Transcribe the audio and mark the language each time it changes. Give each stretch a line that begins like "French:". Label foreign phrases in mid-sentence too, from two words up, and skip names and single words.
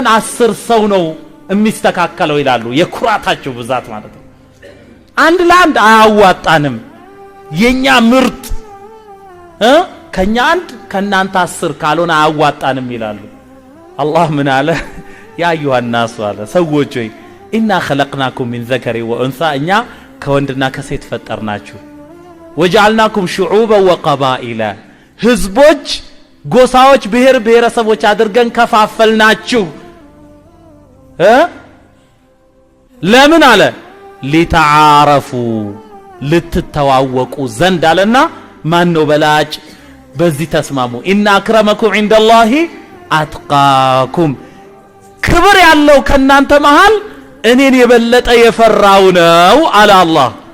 Amharic: 10 ሰው ነው የሚስተካከለው ይላሉ የኩራታቸው ብዛት ማለት ነው አንድ ለአንድ አያዋጣንም የኛ ምርጥ ከኛ አንድ ከናንተ 10 ካልሆነ አያዋጣንም ይላሉ አላህ ምን አለ
Arabic: يا أيها الناس
Amharic: አለ ሰዎች ሆይ
Arabic: إنا خلقناكم من ذكر وأنثى
Amharic: እኛ ከወንድና ከሴት ፈጠርናችሁ
Arabic: وجعلناكم شعوبا وقبائل
Amharic: ህዝቦች ጎሳዎች ብሔር ብሔረሰቦች አድርገን ከፋፈልናችሁ ለምን አለ ሊተዓረፉ ልትተዋወቁ ዘንድ አለና ማን ነው በላጭ በዚህ ተስማሙ
Arabic: إن أكرمكم عند الله أتقاكم
Amharic: ክብር ያለው ከናንተ መሃል እኔን የበለጠ የፈራው ነው አለ አላህ